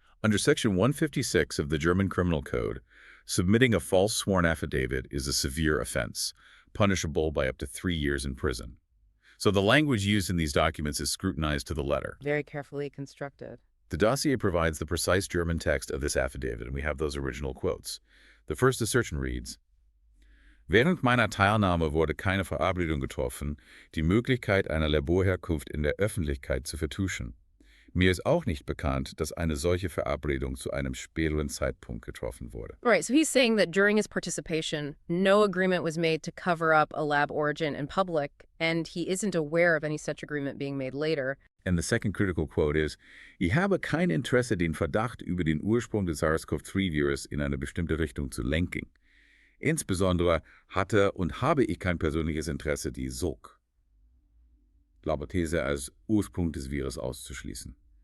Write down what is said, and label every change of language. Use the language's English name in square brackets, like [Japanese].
[English] Under Section 156 of the German Criminal Code, submitting a false sworn affidavit is a severe offense, punishable by up to 3 years in prison. So the language used in these documents is scrutinized to the letter. Very carefully constructed. The dossier provides the precise German text of this affidavit, and we have those original quotes. [German] The first assertion reads, "Während meiner Teilnahme wurde keine Verabredung getroffen, die Möglichkeit einer Laborherkunft in der Öffentlichkeit zu vertuschen. Mir ist auch nicht bekannt, dass eine solche Verabredung zu einem späteren Zeitpunkt getroffen wurde." [English] Right, so he's saying that during his participation, no agreement was made to cover up a lab origin in public, and he isn't aware of any such agreement being made later. [German] And the second critical quote is, "Ich habe kein Interesse, den Verdacht über den Ursprung des SARS-CoV-2-Virus in eine bestimmte Richtung zu lenken. Insbesondere hatte und habe ich kein persönliches Interesse, die Laborthese als Ursprung des Virus auszuschließen.